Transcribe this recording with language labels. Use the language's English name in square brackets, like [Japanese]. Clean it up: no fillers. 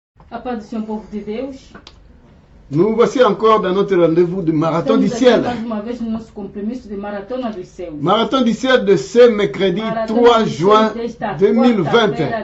[Portuguese] A paz do Senhor, povo de Deus. [French] Nous voici encore dans notre rendez-vous de Marathon du Ciel. [Portuguese] Mais uma vez no nosso compromisso de Maratona dos Céus. [French] Marathon du Ciel de ce mercredi 3 juin 2020.